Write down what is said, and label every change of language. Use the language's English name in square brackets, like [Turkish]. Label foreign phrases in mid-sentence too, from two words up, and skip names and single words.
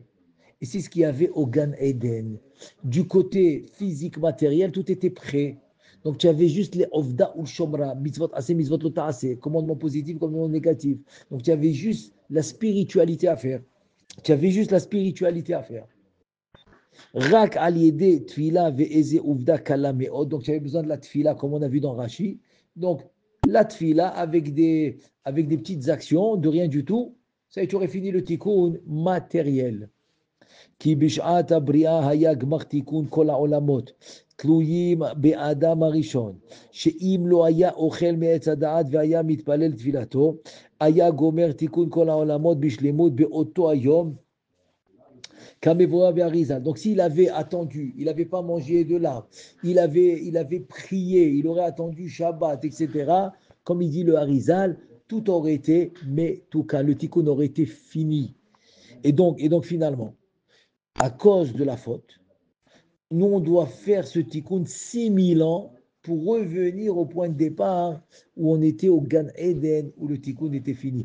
[French] Et c'est ce qu'il y avait au Gan Eden. Du côté physique, matériel, tout était prêt. Donc tu avais juste les Ovda ou le Shomra, [Hebrew] מצוות עשה, מצוות לא תעשה, [French] commandement positif, commandement négatif. Donc tu avais juste la spiritualité à faire. Tu avais juste la spiritualité à faire. [Hebrew] רק על ידי תפילה ואיזו עבודה קלה מאוד. [French] Donc tu avais besoin de la tfila, comme on a vu dans Rashi. Donc la tfila avec des petites actions, de rien du tout. Ça, tu aurais fini le tikkun matériel. [Hebrew] כי בשעת הבריאה היה גמר תיקון כל העולמות, תלויים באדם הראשון, שאם לא היה אוכל מעץ הדעת והיה מתפלל תפילתו, היה גומר תיקון כל העולמות בשלמות באותו היום, כמבואר באריזה. [French] Donc s'il avait attendu, il n'avait pas mangé de l'arbre, il avait prié, il aurait attendu Shabbat, etc., comme il dit le Harizal, tout aurait été, mais tout cas, le tikkun aurait été fini. Et donc finalement, à cause de la faute, nous, on doit faire ce tikkun 6000 ans pour revenir au point de départ où on était au Gan Eden, où le tikkun était fini.